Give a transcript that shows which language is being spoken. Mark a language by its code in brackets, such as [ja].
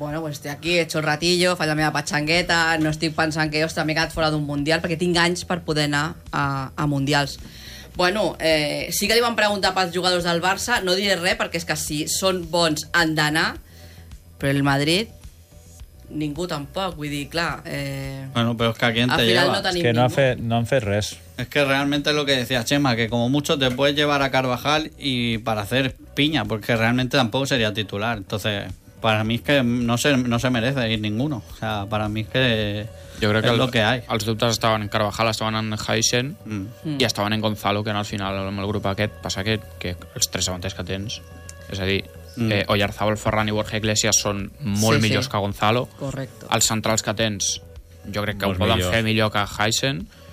[ca] Bueno, pues estic aquí, ets el ratillo, faig la meva patxangueta, no estic pensant que, ostres, m'he quedat fora d'un mundial, perquè tinc anys per poder anar a mundials. Bueno, sí que li van preguntar pels jugadors del Barça, no diré res, perquè és que si són bons han d'anar, però el Madrid ningú tampoc, vull dir, clar... Bueno, però és que a qui te [es] lleva? No, [ca] és que no, no han fet res. [es] Es que realmente es lo que decía Chema, que como mucho te puedes llevar a Carvajal y para hacer piña, porque realmente tampoco sería titular. Entonces, para mí es que no se merece ir ninguno. O sea, para mí es que yo creo que es lo que hay. [ca] Els dubtes estaven en Carvajal, estaven en Heisen i estaven en Gonzalo, que en el final amb el grup aquest, passa que els tres davanters que tens, és a dir, Oyarzabal, Ferran i Borja Iglesias són molt millors que Gonzalo. [es] Correcto. [ca] Els centrals que tens, jo crec que ho poden fer millor que Heisen.